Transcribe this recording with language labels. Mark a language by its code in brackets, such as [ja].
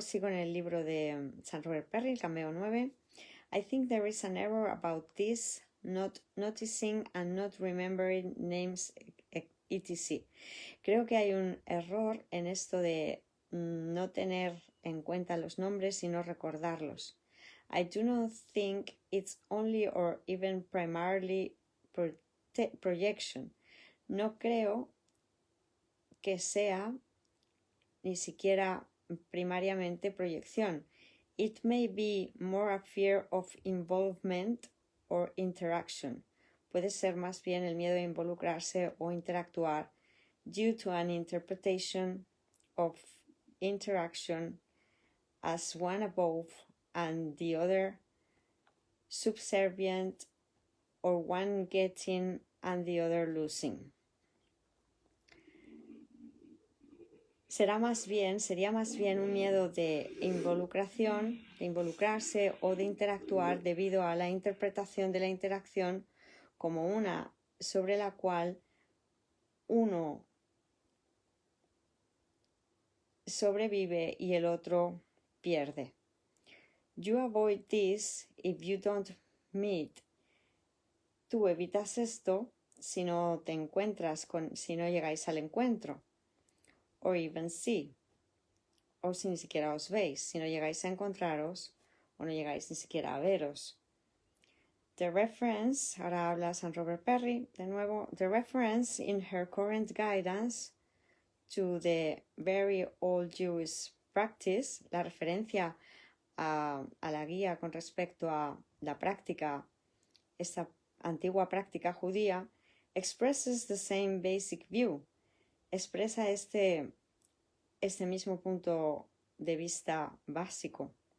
[es] Sigo en el libro de San Robert Perry, el Cameo 9. [en] I think there is an error about this, not noticing and not remembering names, etc. [es] Creo que hay un error en esto de no tener en cuenta los nombres y no recordarlos. [en] I do not think it's only or even primarily projection. [es] No creo que sea ni siquiera primariamente proyección. [en] it may be more a fear of involvement or interaction. [es] Puede ser más bien el miedo a involucrarse o interactuar [en] due to an interpretation of interaction as one above and the other subservient, or one getting and the other losing. [es] Sería más bien un miedo de involucración, de involucrarse o de interactuar debido a la interpretación de la interacción como una sobre la cual uno sobrevive y el otro pierde. [en] You avoid this if you don't meet. [es] Tú evitas esto si no te encuentras si no llegáis al encuentro. [en] Or even see. [es] O si ni siquiera os veis, si no llegáis a encontraros o no llegáis ni siquiera a veros. [en] The reference, [es] ahora habla San Robert Perry, de nuevo, [en] the reference in her current guidance to the very old Jewish practice, [es] la referencia a la guía con respecto a la práctica, esta antigua práctica judía, [en] expresses the same basic view, [es] expresa este mismo punto de vista básico.